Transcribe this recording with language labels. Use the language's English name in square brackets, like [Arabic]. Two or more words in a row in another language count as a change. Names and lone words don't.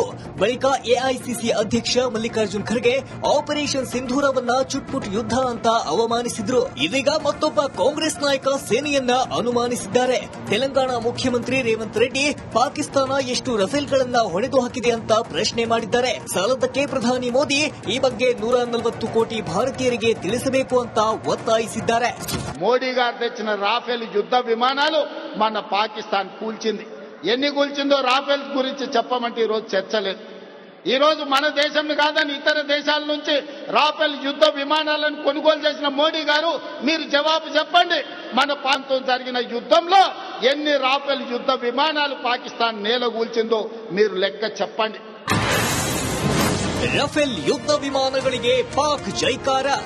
[Kannada] ಬಳಿಕ ಎಐಸಿಸಿ ಅಧ್ಯಕ್ಷ ಮಲ್ಲಿಕಾರ್ಜುನ್ ಖರ್ಗೆ ಆಪರೇಷನ್ ಸಿಂಧೂರವನ್ನ ಚುಟ್ಪುಟ್ ಯುದ್ಧ ಅಂತ ಅವಮಾನಿಸಿದ್ರು. ಇದೀಗ ಮತ್ತೊಬ್ಬ ಕಾಂಗ್ರೆಸ್ ನಾಯಕ ಸೇನೆಯನ್ನ ಅನುಮಾನಿಸಿದ್ದಾರೆ. ತೆಲಂಗಾಣ ಮುಖ್ಯಮಂತ್ರಿ ರೇವಂತ್ ರೆಡ್ಡಿ ಪಾಕಿಸ್ತಾನ ಎಷ್ಟು ರಫೇಲ್ಗಳನ್ನ ಹೊಡೆದು ಹಾಕಿದೆ ಅಂತ ಪ್ರಶ್ನೆ ಮಾಡಿದ್ದಾರೆ. ಸಾಲದಕ್ಕೆ ಪ್ರಧಾನಿ ಮೋದಿ ಈ ಬಗ್ಗೆ 140 ಕೋಟಿ ಭಾರತೀಯರಿಗೆ ತಿಳಿಸಬೇಕು ಅಂತ ఒత్తాయిసిದ್ದಾರೆ. [Telugu] మోడీ గారు తెచ్చిన రాఫెల్ యుద్ధ విమానాలు మన పాకిస్తాన్ కూల్చింది. ఎన్ని కూల్చిందో రాఫెల్ గురించి చెప్పమంటే ఈరోజు చర్చ లేదు. ఈ రోజు మన దేశం కాదని ఇతర దేశాల నుంచి రాఫెల్ యుద్ధ విమానాలను కొనుగోలు చేసిన మోడీ గారు మీరు జవాబు చెప్పండి. మన ప్రాంతం జరిగిన యుద్ధంలో ఎన్ని రాఫెల్ యుద్ధ విమానాలు పాకిస్తాన్ నేలగూల్చిందో మీరు లెక్క చెప్పండి. [Kannada] ರಫೇಲ್ ಯುದ್ಧ ವಿಮಾನಗಳಿಗೆ ಪಾಕ್ ಜೈಕಾರ.